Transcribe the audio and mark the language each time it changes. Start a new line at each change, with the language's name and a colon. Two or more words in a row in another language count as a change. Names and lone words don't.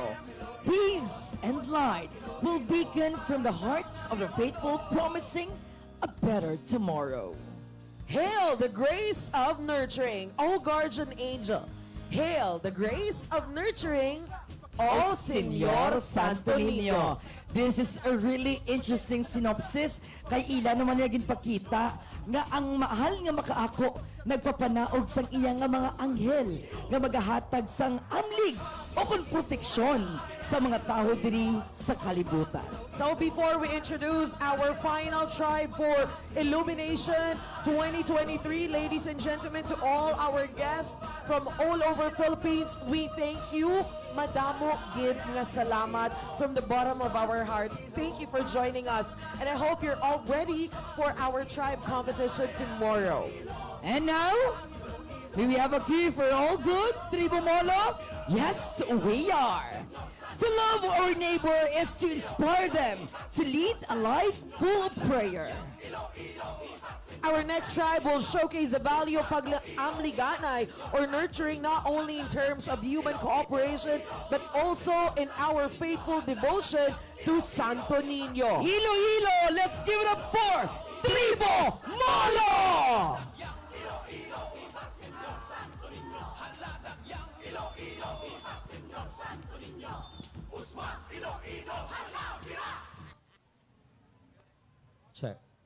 English: Peace and light will beacon from the hearts of the faithful, promising a better tomorrow. Hail the grace of nurturing, O guardian angel. Hail the grace of nurturing, O Señor Santo Niño. This is a really interesting synopsis.
Hiligaynon: Kay ila naman niya ginpakita nga ang mahal nga makaako nagpapanaog sang iya nga mga anghel nga magahatag sang amlig o kon proteksyon sa mga tao diri sa kalibutan.
English: So before we introduce our final tribe for Ilomination 2023, ladies and gentlemen, to all our guests from all over Philippines, we thank you.
Hiligaynon: Madamo gid nga salamat
English: from the bottom of our hearts. Thank you for joining us. And I hope you're all ready for our tribe competition tomorrow. And now, do we have a cue for all good, Tribo Molo? Yes, we are. To love our neighbor is to inspire them to lead a life full of prayer. Our next tribe will showcase the value of pag-amliganay or nurturing not only in terms of human cooperation but also in our faithful devotion to Santo Niño. Iloilo, let's give it up for Tribo Molo! Check.